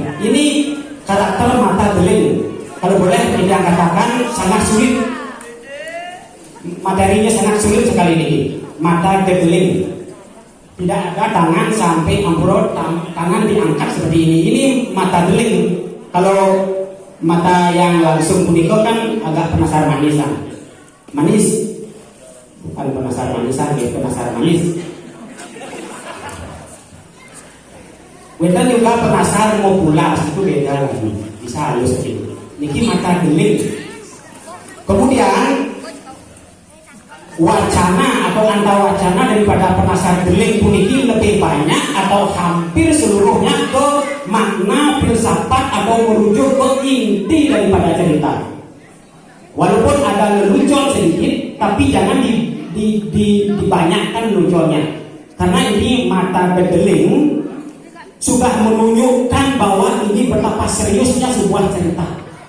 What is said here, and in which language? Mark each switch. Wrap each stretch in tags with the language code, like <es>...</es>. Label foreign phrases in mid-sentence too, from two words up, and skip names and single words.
<id>Ini karakter mata deling, kalau boleh tidak katakan sangat sulit. Materinya sangat sulit sekali ini. Mata degeling, tidak ada tangan sampai ambrol, tangan diangkat seperti ini. Ini mata deling. Kalau mata yang langsung punika kan agak penasar manisan. Manis, bukan penasar manisan, ya penasar manis. Beda juga penasar mau pulas, itu beda lagi. Bisa halus sedikit. Niki mata deling. Kemudian wacana atau antawacana daripada penasar deling puniki lebih banyak atau hampir seluruhnya ke makna filsafat atau merujuk ke inti daripada cerita. Walaupun ada lelucon sedikit, tapi jangan dibanyakkan leluconnya, karena ini mata deling sudah menunjukkan bahwa ini betapa seriusnya sebuah cerita.</id>